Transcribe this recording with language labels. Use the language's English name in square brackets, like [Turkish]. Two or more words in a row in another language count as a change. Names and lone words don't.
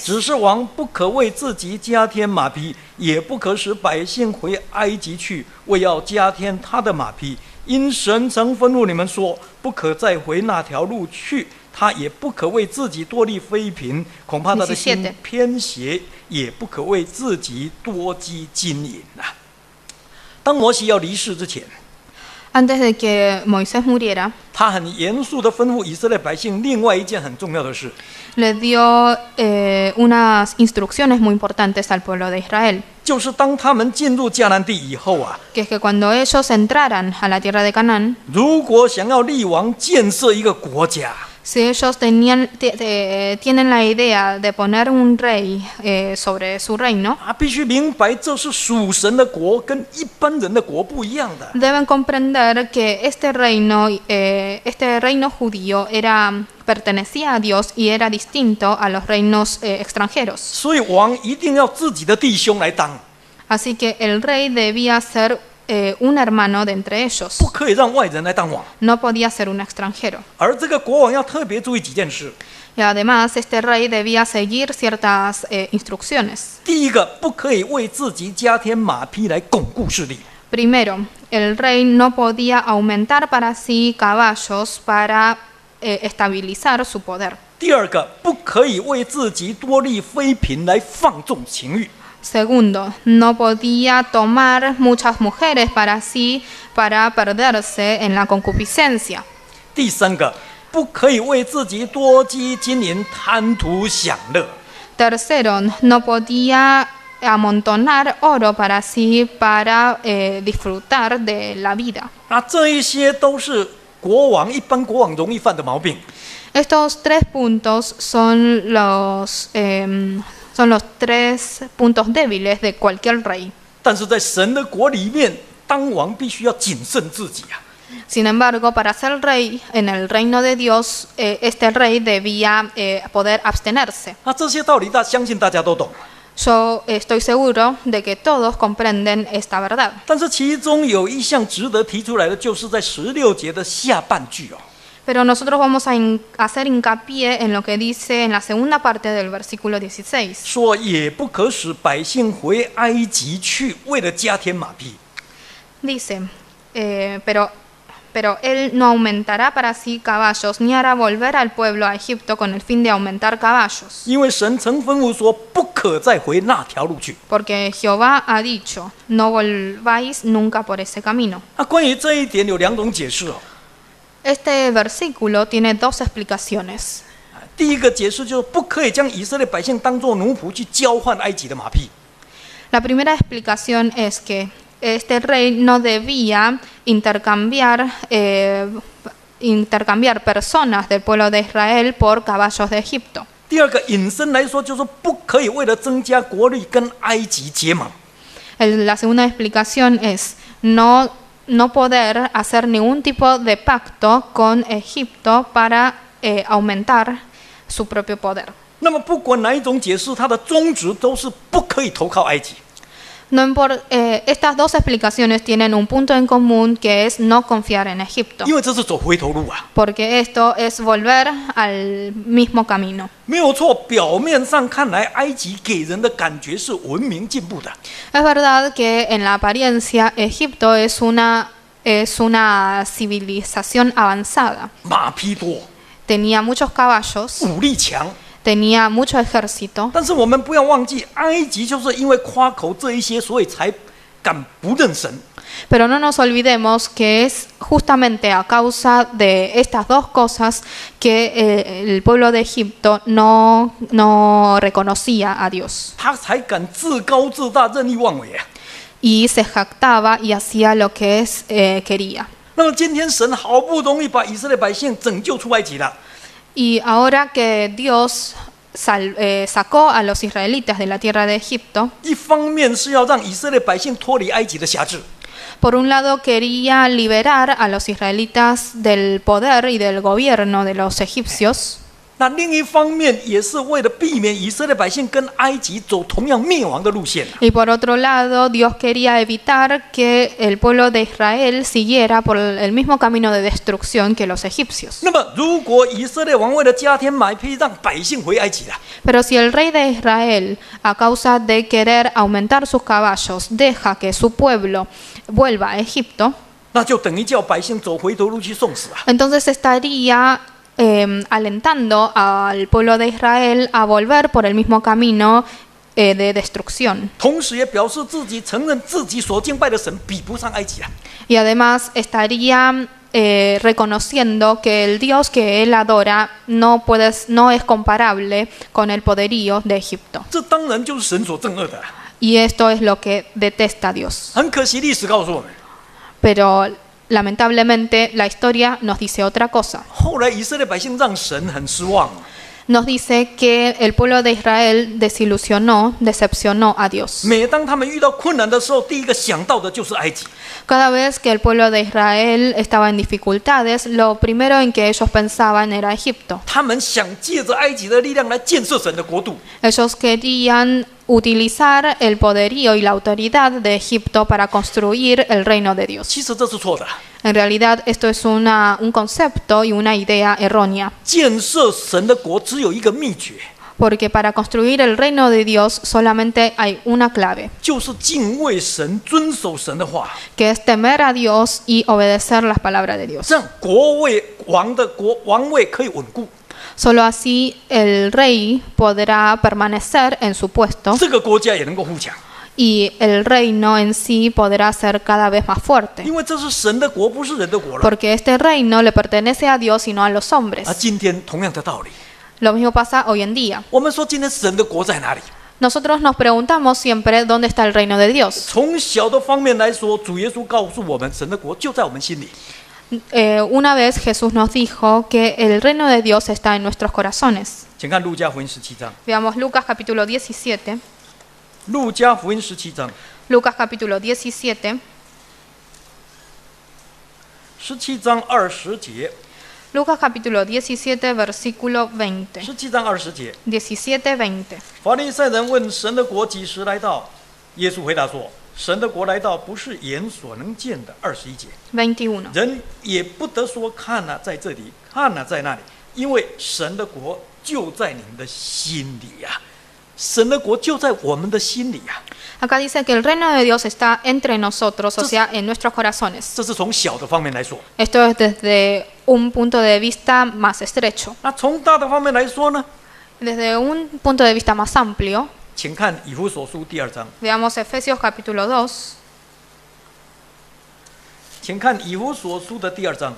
[Chinese] 只是王不可为自己加添马匹，也不可使百姓回埃及去，为要加添他的马匹。因神曾吩咐你们说，不可再回那条路去。他也不可为自己多立妃嫔，恐怕他的心偏邪，也不可为自己多积金银啊。当摩西要离世之前， [Spanish] Antes de que Moisés muriera, [Chinese] 他很严肃地吩咐以色列百姓另外一件很重要的事， [Spanish] le dio unas instrucciones muy importantes al pueblo de Israel, [Chinese] 就是当他们进入迦南地以后啊， [Spanish] que es que cuando ellos entraran a la tierra de Canaán, [Chinese] 如果想要立王建设一个国家， [Spanish] si ellos tienen la idea de poner un rey sobre su reino, [Chinese] 必须明白这是属神的国，跟一般人的国不一样的。 [Spanish] deben comprender que este reino judío pertenecía a Dios y era distinto a los reinos extranjeros. [Chinese] 所以王一定要自己的弟兄来当， [Spanish] Así que el rey debía ser un hermano de entre ellos, [Chinese] 不可以让外人来当王。 [Spanish] no podía ser un extranjero. [Chinese] 而这个国王要特别注意几件事： [Spanish] Y además este rey debía seguir ciertas instrucciones. [Chinese] 第一个，不可以为自己加添马匹来巩固势力； [Spanish] Primero, el rey no podía aumentar para sí caballos para estabilizar su poder. [Chinese] 第二个，不可以为自己多立妃嫔来放纵情欲； [Spanish] Segundo, no podía tomar muchas mujeres para sí para perderse en la concupiscencia. [Chinese] 第三个，不可以为自己多积金银贪图享乐； [Spanish] Tercero, no podía amontonar oro para sí para disfrutar de la vida. [Chinese] 这一些都是一般国王容易犯的毛病。 [Spanish] Estos 3 puntos son los 3 puntos débiles de cualquier rey. [Chinese] 但是在神的国里面，当王必须要谨慎自己啊。 [Spanish] Sin embargo, para ser rey en el reino de Dios, este rey debía poder abstenerse. [Chinese] 这些道理相信大家都懂。 [Spanish] Yo estoy seguro de que todos comprenden esta verdad. [Chinese] 但是其中有一项值得提出来的，就是在16节的下半句哦。 [Spanish] Pero nosotros vamos a hacer hincapié en lo que dice en la segunda parte del versículo 16. [Chinese] 说也不可使百姓回埃及去，为了加添马匹。 [Spanish] Dice, pero él no aumentará para sí caballos, ni hará volver al pueblo a Egipto con el fin de aumentar caballos. [Chinese] 因为神曾吩咐说，不可再回那条路去。 [Spanish] Porque Jehová ha dicho, no volváis nunca por ese camino. [Chinese] 关于这一点有2种解释哦。 [Spanish] Este versículo tiene 2 explicaciones. [Chinese] 第一个解释就是不可以将以色列百姓当作奴仆去交换埃及的马匹。 [Spanish] La primera explicación es que este rey no debía intercambiar, intercambiar personas del pueblo de Israel por caballos de Egipto. [Chinese] 第二个引申来说，就是不可以为了增加国力跟埃及结盟。 [Spanish] La segunda explicación es no poder hacer ningún tipo de pacto con Egipto para aumentar su propio poder. [Chinese] 那么不管哪一种解释，它的宗旨都是不可以投靠埃及。 [Spanish] Estas dos explicaciones tienen un punto en común que es no confiar en Egipto, [Chinese] 因为这是走回头路啊， [Spanish] porque esto es volver al mismo camino. [Chinese] 没有错。表面上看来，埃及给人的感觉是文明进步的， [Spanish] Es verdad que en la apariencia Egipto es una civilización avanzada. [Chinese] 马匹多， [Spanish] Tenía muchos caballos, [Chinese] 武力强。 [Spanish] tenía mucho ejército, [Chinese] 但是我们不要忘记，埃及就是因为夸口这一些，所以才敢不认神。 [Spanish] pero no nos olvidemos que es justamente a causa de estas dos cosas que el pueblo de Egipto no reconocía a Dios [Chinese] 他才敢自高自大、任意妄为啊！ [Spanish] y se jactaba y hacía lo que quería. [Chinese] 那么今天神好不容易把以色列百姓拯救出埃及了， [Spanish] Y ahora que Dios sacó a los israelitas de la tierra de Egipto, [Chinese] 一方面是要让以色列百姓脱离埃及的辖制， [Spanish] por un lado quería liberar a los israelitas del poder y del gobierno de los egipcios, [Chinese] 那另一方面也是为了避免以色列百姓跟埃及走同样灭亡的路线啊。 [Spanish] y por otro lado Dios quería evitar que el pueblo de Israel siguiera por el mismo camino de destrucción que los egipcios. [Chinese] 那么，如果以色列王为了加添马匹，让百姓回埃及了， [Spanish] Pero si el rey de Israel, a causa de querer aumentar sus caballos, deja que su pueblo vuelva a Egipto, [Chinese] 那就等于叫百姓走回头路去送死啊！ [Spanish] entonces estaría alentando al pueblo de Israel a volver por el mismo camino de destrucción. [Chinese] 同时也表示自己承认自己所敬拜的神比不上埃及啊！ [Spanish] Y además estaría reconociendo que el Dios que él adora no es comparable con el poderío de Egipto. [Chinese] 这当然就是神所憎恶的啊。 [Spanish] Y esto es lo que detesta Dios. [Chinese] 很可惜，历史告诉我们， [Spanish] Pero lamentablemente la historia nos dice otra cosa. [Chinese] 后来以色列百姓让神很失望， [Spanish] Nos dice que el pueblo de Israel decepcionó a Dios. [Chinese] 每当他们遇到困难的时候，第一个想到的就是埃及。 [Spanish] Cada vez que el pueblo de Israel estaba en dificultades, lo primero en que ellos pensaban era Egipto. [Chinese] 他们想借着埃及的力量来建设神的国度， [Spanish] Ellos querían utilizar el poderío y la autoridad de Egipto para construir el reino de Dios. [Chinese] 其实这是错的。 [Spanish] En realidad esto es un concepto y una idea errónea, [Chinese] 建设神的国只有一个秘诀， [Spanish] porque para construir el reino de Dios solamente hay una clave, [Chinese] 就是敬畏神、遵守神的话， [Spanish] que es temer a Dios y obedecer las palabras de Dios. [Chinese] 这样王位可以稳固， [Spanish] Solo así el rey podrá permanecer en su puesto [Chinese] 这个国家也能够富强。 [Spanish] y el reino en sí podrá ser cada vez más fuerte, [Chinese] 因为这是神的国，不是人的国了。 [Spanish] porque este reino le pertenece a Dios y no a los hombres. [Chinese] 今天同样的道理， [Spanish] Lo mismo pasa hoy en día. [Chinese] 我们说今天神的国在哪里？ [Spanish] Nosotros nos preguntamos siempre dónde está el reino de Dios. [Chinese] 从小的方面来说，主耶稣告诉我们，神的国就在我们心里。 [Spanish] Una vez Jesús nos dijo que el reino de Dios está en nuestros corazones. [Chinese] 请看路加福音17章， [Spanish] Veamos Lucas capítulo 17. [Chinese] 路加福音17章 [Spanish] Lucas capítulo 17. [Chinese] 17 章20节， [Spanish] Lucas capítulo 17, versículo 20. [Chinese] 17 章20节， [Spanish] 17:20. [Chinese] 法利赛人问神的国几时来到？耶稣回答说：“神的国来到，不是眼所能见的。”21节， [Spanish] 21. [Chinese] 人也不得说看哪在这里，看哪在那里，因为神的国就在你们的心里呀、神的国就在我们的心里呀、 [Spanish] Acá dice que el reino de Dios está entre nosotros, o sea, en nuestros corazones. [Chinese] 这是从小的方面来说。 [Spanish] Esto es desde un punto de vista más estrecho. [Chinese] 那从大的方面来说呢？ [Spanish] Desde un punto de vista más amplio, [Chinese] 请看以弗所书第2章， [Spanish] veamos Efesios capítulo 2. [Chinese] 请看以弗所书的第2章